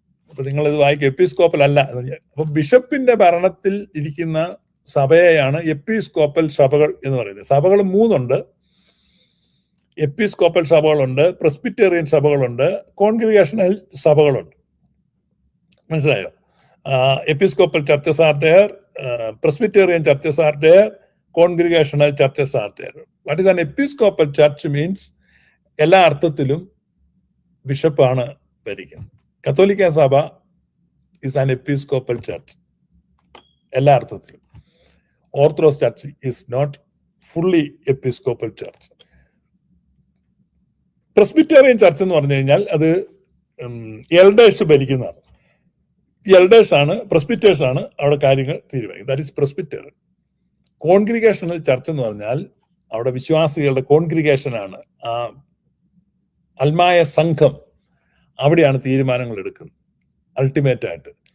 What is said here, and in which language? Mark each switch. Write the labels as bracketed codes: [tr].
[ml] അപ്പൊ നിങ്ങൾ ഇത് വായിക്കും, എപ്പിസ്കോപ്പൽ അല്ല. അപ്പൊ ബിഷപ്പിന്റെ ഭരണത്തിൽ ഇരിക്കുന്ന സഭയെയാണ് എപ്പിസ്കോപ്പൽ സഭകൾ എന്ന് പറയുന്നത്. സഭകൾ 3 ഉണ്ട്. Episcopal സഭകളുണ്ട്, Presbyterian സഭകളുണ്ട്, congregational സഭകളുണ്ട്. മനസ്സിലായോ? [en] Episcopal churches are there, Presbyterian churches are there, congregational churches are there. What is an episcopal church means? [ml] എല്ലാ അർത്ഥത്തിലും ബിഷപ്പാണ് ഭരിക്കുന്നത്. [en] കത്തോലിക്ക സഭ is an episcopal church [ml] എല്ലാ അർത്ഥത്തിലും. [en] Orthodox church is not fully episcopal church. [ml] Presbyterian church എന്ന് പറഞ്ഞു കഴിഞ്ഞാൽ അത് എൽഡേഴ്സ് ഭരിക്കുന്നതാണ്. എൽഡേഴ്സ് ആണ്, പ്രസ്ബിറ്റേഴ്സ് ആണ് അവിടെ കാര്യങ്ങൾ തീരുമാനിക്കുന്നത്. [en] That is Presbyterian. [ml] Congregational church എന്ന് പറഞ്ഞാൽ അവിടെ വിശ്വാസികളുടെ കോൺഗ്രിഗേഷൻ ആണ്, ആ അൽമായ സംഘം, അവിടെയാണ് തീരുമാനങ്ങൾ എടുക്കുന്നത് അൾട്ടിമേറ്റ് ആയിട്ട്.